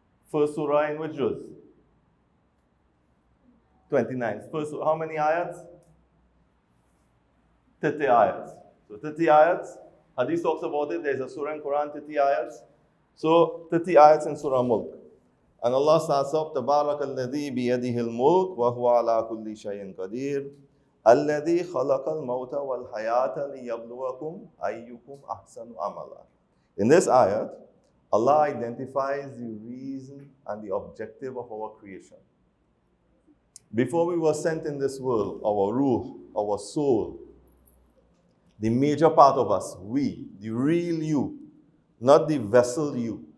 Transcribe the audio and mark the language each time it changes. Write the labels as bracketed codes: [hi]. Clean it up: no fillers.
[en] First surah in which juz? 29. First, how many ayats? 30 ayats. So 30 ayats. Hadith talks about it. There's a surah in Quran, 30 ayats. So 30 ayats in Surah Mulk. And Allah starts off, [ar] تَبَارَكَ الَّذِي بِيَدِهِ الْمُلْكُ وَهُوَ عَلَى كُلِّ شَيْءٍ قَدِيرٌ الَّذِي خَلَقَ الْمَوْتَ وَالْحَيَاةَ لِيَبْلُوَكُمْ أَيُّكُمْ أَحْسَنُ عَمَلًا. [en] In this ayat, Allah identifies the reason and the objective of our creation. Before we were sent in this world, our ruh, our soul, the major part of us, we, the real you, not the vessel you.